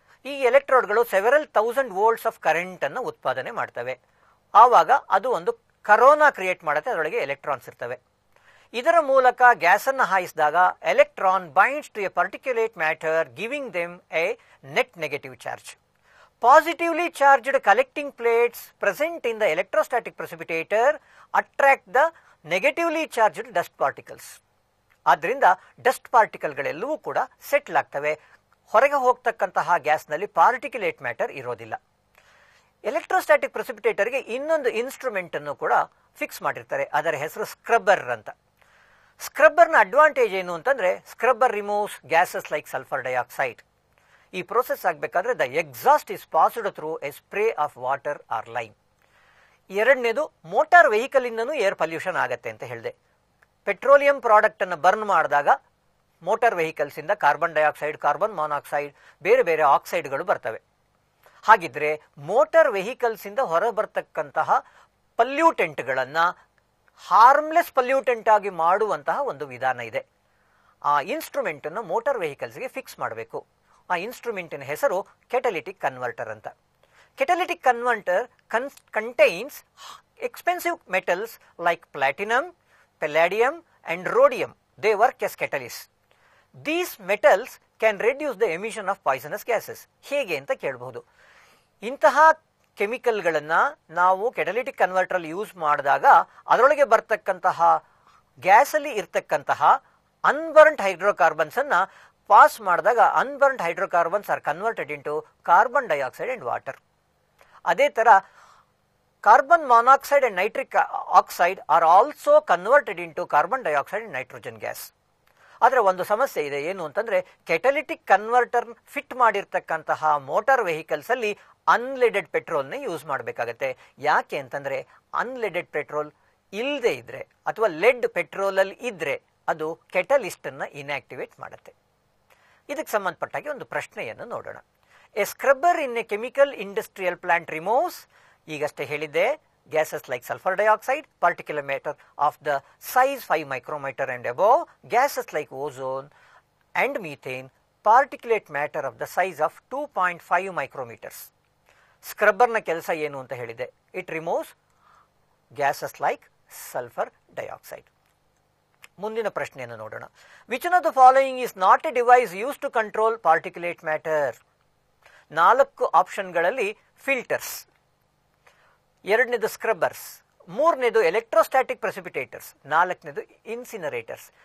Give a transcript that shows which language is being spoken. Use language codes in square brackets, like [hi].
[kn] ಈ ಎಲೆಕ್ಟ್ರೋಡ್ಗಳು several 1000 volts of ಕರೆಂಟನ್ನು ಉತ್ಪಾದನೆ ಮಾಡ್ತವೆ. ಆವಾಗ ಅದು ಒಂದು ಕರೋನಾ ಕ್ರಿಯೇಟ್ ಮಾಡುತ್ತೆ, ಅದರೊಳಗೆ ಎಲೆಕ್ಟ್ರಾನ್ಸ್ ಇರ್ತವೆ. ಇದರ ಮೂಲಕ ಗ್ಯಾಸನ್ನು ಹಾಯಿಸಿದಾಗ [en] Electron binds to a particulate matter, giving them a net negative charge. Positively charged collecting plates present in the electrostatic precipitator attract the negatively charged dust particles. [kn] ಆದ್ದರಿಂದ ಡಸ್ಟ್ ಪಾರ್ಟಿಕಲ್ಗಳೆಲ್ಲವೂ ಕೂಡ settle ಆಗ್ತವೆ. ಹೊರಗೆ ಹೋಗ್ತಕ್ಕಂತಹ ಗ್ಯಾಸ್ನಲ್ಲಿ ಪಾರ್ಟಿಕ್ಯುಲೇಟ್ ಮ್ಯಾಟರ್ ಇರೋದಿಲ್ಲ. Electrostatic ಪ್ರೆಸಿಪಿಟೇಟರ್ಗೆ ಇನ್ನೊಂದು instrument ಅನ್ನು ಕೂಡ fix ಮಾಡಿರ್ತಾರೆ. ಅದರ ಹೆಸರು ಸ್ಕ್ರಬ್ಬರ್ ಅಂತ. ಸ್ಕ್ರಬ್ಬರ್ನ ಅಡ್ವಾಂಟೇಜ್ ಏನು ಅಂತಂದ್ರೆ, [en] Scrubber removes gases like sulphur dioxide. [kn] ಈ ಪ್ರೋಸೆಸ್ ಆಗಬೇಕಾದ್ರೆ [en] The exhaust is passed through a spray of water or lime. [kn] ಎರಡನೇದು, ಮೋಟಾರ್ ವೆಹಿಕಲ್ ಇಂದನೂ ಏರ್ ಪೊಲ್ಯೂಷನ್ ಆಗತ್ತೆ ಅಂತ ಹೇಳಿದೆ. ಪೆಟ್ರೋಲಿಯಂ ಪ್ರಾಡಕ್ಟ್ ಅನ್ನು ಬರ್ನ್ ಮಾಡಿದಾಗ ಮೋಟಾರ್ ವೆಹಿಕಲ್ಸ್ ಇಂದ ಕಾರ್ಬನ್ ಡೈಆಕ್ಸೈಡ್, ಕಾರ್ಬನ್ ಮಾನಾಕ್ಸೈಡ್, ಬೇರೆ ಬೇರೆ ಆಕ್ಸೈಡ್ಗಳು ಬರ್ತವೆ. ಹಾಗಿದ್ರೆ ಮೋಟಾರ್ ವೆಹಿಕಲ್ಸ್ ಇಂದ ಹೊರ ಬರ್ತಕ್ಕಂತಹ ಪಲ್ಯೂಟೆಂಟ್ಗಳನ್ನು ಹಾರ್ಮ್ಲೆಸ್ ಪಲ್ಯೂಟೆಂಟ್ ಆಗಿ ಮಾಡುವಂತಹ ಒಂದು ವಿಧಾನ ಇದೆ. ಆ ಇನ್ಸ್ಟ್ರೂಮೆಂಟ್ ಅನ್ನು ಮೋಟಾರ್ ವೆಹಿಕಲ್ಸ್ಗೆ ಫಿಕ್ಸ್ ಮಾಡಬೇಕು. ಆ ಇನ್ಸ್ಟ್ರೂಮೆಂಟಿನ ಹೆಸರು ಕೆಟಲಿಟಿಕ್ ಕನ್ವರ್ಟರ್ ಅಂತ. [en] Catalytic converter contains expensive metals like platinum, palladium and rhodium. They work as catalysts. These metals can reduce the emission of poisonous gases. [kn] ಹೇಗೆ ಅಂತ ಕೇಳಬಹುದು. ಇಂತಹ ಕೆಮಿಕಲ್ಗಳನ್ನು ನಾವು ಕೆಟಲಿಟಿಕ್ ಕನ್ವರ್ಟರ್ ಯೂಸ್ ಮಾಡಿದಾಗ ಅದರೊಳಗೆ ಬರ್ತಕ್ಕಂತಹ ಗ್ಯಾಸಲ್ಲಿ ಇರ್ತಕ್ಕಂತಹ [en] Unburned hydrocarbons ಅನ್ನ pass ಮಾಡಿದಾಗ unburned hydrocarbons are converted into carbon dioxide and water. [kn] ಅದೇ ತರ [en] Carbon monoxide and nitric oxide are also converted into carbon dioxide and nitrogen gas. [kn] ಆದರೆ ಒಂದು ಸಮಸ್ಯೆ ಇದೆ. ಏನು ಅಂತಂದ್ರೆ, ಕೆಟಲಿಟಿಕ್ ಕನ್ವರ್ಟರ್ ಫಿಟ್ ಮಾಡಿರ್ತಕ್ಕಂತಹ ಮೋಟಾರ್ ವೆಹಿಕಲ್ಸ್ ಅಲ್ಲಿ ಅನ್ಲೆಡೆಡ್ ಪೆಟ್ರೋಲ್ನ ಯೂಸ್ ಮಾಡಬೇಕಾಗತ್ತೆ. ಯಾಕೆ ಅಂತಂದ್ರೆ, ಅನ್ಲೆಡೆಡ್ ಪೆಟ್ರೋಲ್ ಇಲ್ಲದೆ ಇದ್ರೆ ಅಥವಾ ಲೆಡ್ ಪೆಟ್ರೋಲ್ ಅಲ್ಲಿ ಇದ್ರೆ ಅದು ಕೆಟಲಿಸ್ಟ್ ಅನ್ನ ಇನ್ಆಕ್ಟಿವೇಟ್ ಮಾಡುತ್ತೆ. ಇದಕ್ಕೆ ಸಂಬಂಧಪಟ್ಟಾಗಿ ಒಂದು ಪ್ರಶ್ನೆಯನ್ನು ನೋಡೋಣ. [en] a scrubber in a chemical industrial plant removes, [kn] ಈಗಷ್ಟೇ ಹೇಳಿದ್ದೆ, [en] gases like sulfur dioxide, particulate matter of the size 5 micrometer and above, gases like ozone and methane, particulate matter of the size of 2.5 micrometers. [kn] ಸ್ಕ್ರಬ್ಬರ್ನ ಕೆಲಸ ಏನು ಅಂತ ಹೇಳಿದೆ. [en] It removes gases like sulphur dioxide. [kn] ಮುಂದಿನ ಪ್ರಶ್ನೆಯನ್ನು ನೋಡೋಣ. [en] Which one of the following is not a device use to control particulate matter? [kn] 4 ಆಪ್ಷನ್ಗಳಲ್ಲಿ filters, ಎರಡನೇದು ಸ್ಕ್ರಬ್ಬರ್ಸ್, ಮೂರನೇದು electrostatic ಪ್ರೆಸಿಪಿಟೇಟರ್ಸ್, ನಾಲ್ಕನೇದು ಇನ್ಸಿನರೇಟರ್ಸ್.